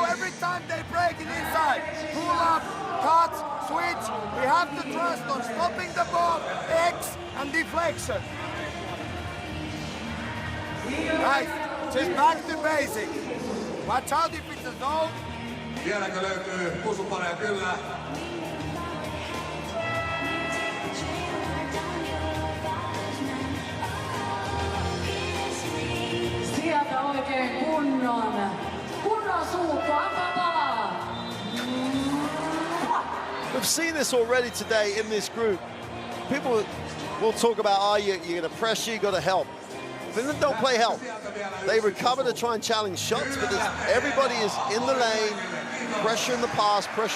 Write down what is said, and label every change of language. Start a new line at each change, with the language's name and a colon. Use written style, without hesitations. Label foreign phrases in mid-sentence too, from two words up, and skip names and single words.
English: Every time they break it inside. Pull up, cut, switch. We have to trust on stopping the ball, X, and deflection. Guys, just back to basic. Watch out if it's a zone.
Finnish: Vieläkö löytyy pusupareja? Kyllä. Sieltä oikein kunnon suukko, antaa palaa.
English: We've seen this already today in this group. People will talk about, you're going to pressure, you got to help. Finland don't play help. They recover to try and challenge shots, but everybody is in the lane, pressure in the pass, pressure.